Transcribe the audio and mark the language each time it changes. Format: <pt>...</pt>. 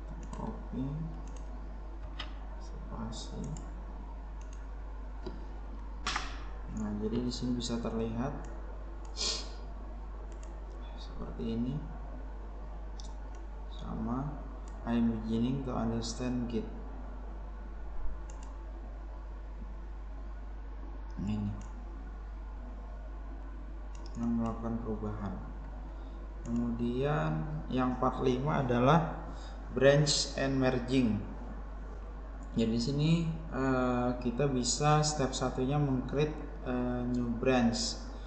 <id>Copy spasi. Nah, jadi di sini bisa terlihat seperti ini.</id> <en>Sama I'm beginning to understand Git.</en> <id>Ini yang melakukan perubahan. Kemudian yang part 5 adalah branch and merging. Jadi di sini kita bisa step satunya meng-create new branch.</id>